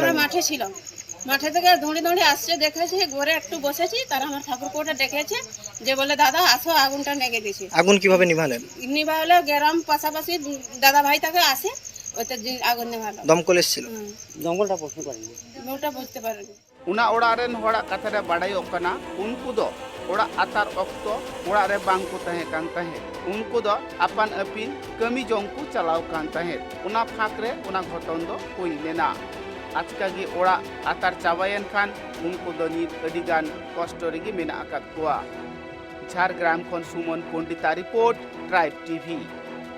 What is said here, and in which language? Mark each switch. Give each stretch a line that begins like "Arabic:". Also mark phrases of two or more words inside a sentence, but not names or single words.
Bangla: আমরা মাঠে ছিলাম মাঠে থেকে দৌড়ে দৌড়ে আসছে দেখেছি ঘরে একটু বসেছি তারা আমার ঠাকুরপোটা দেখেছে যে বলে দাদা আসো আগুনটা লেগে দিয়েছে আগুন কিভাবে নিভালেন নিভালে গ্রাম পাশাপাশি দাদা ভাই তাকে আসে ওইটা আগুন নিভালো দমকল এসেছিল দমকলটা বুঝতে পারিনি ওটা বুঝতে পারিনি
Santali: उना ओड़ा रेन होड़ा कथा रे बाडायो कना उनको दो ओड़ा आतार ऑक्तो ओड़ा रे बांग को तहे कान तहे उनको दो अपन अपिन कमी जोंकु चलाव कान तहे उना फाकरे उना घटन दो होई लेना आजका गे ओड़ा आतार चाबायन खान उनको दो नी अडिगान कष्ट रेगी मेना आकात कोआ झारग्राम खन सुमन पंडिता रिपोर्ट ट्राइब टीवी।